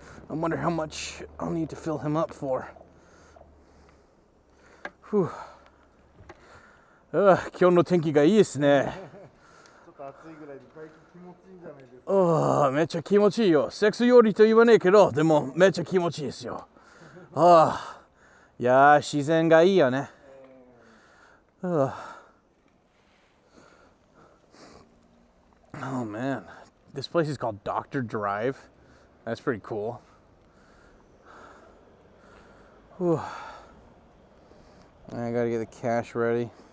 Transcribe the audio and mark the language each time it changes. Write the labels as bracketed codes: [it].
[en] I wonder how much I'll need to fill him up for. Whew. [ja] 今日の天気がいいですね。めっちゃ気持ちいいよ。セックスよりと言わねえけど、でもめっちゃ気持ちいいですよ。いやー、自然がいいよね。 [en] Oh man, this place is called Dr. Drive. That's pretty cool. Whew. I gotta get the cash ready.